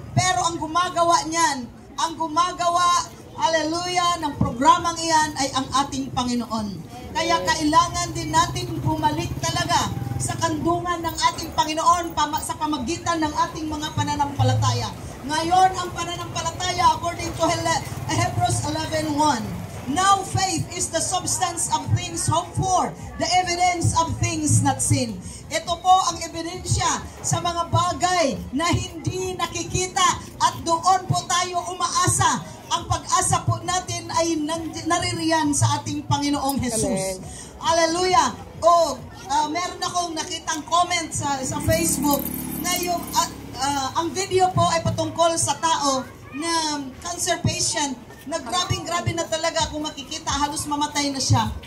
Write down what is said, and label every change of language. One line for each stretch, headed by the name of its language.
Filipino: Pero ang gumagawa niyan, ang gumagawa, hallelujah, ng programang iyan ay ang ating Panginoon. Kaya kailangan din natin bumalik talaga sa kandungan ng ating Panginoon sa pamagitan ng ating mga pananampalataya. Ngayon, ang pananampalataya, according to Hebrews 11:1,
English: Now faith is the substance of things hoped for, the evidence of things not seen.
Filipino: Ito po ang ebidensya sa mga bagay na hindi nakikita at doon po tayo umaasa. Ang pag-asa po natin ay naririyan sa ating Panginoong Jesus. Hallelujah! Meron akong nakitang comment sa Facebook na yung ang video po ay patungkol sa tao na cancer patient na grabe na talaga, kung makikita halos mamatay na siya.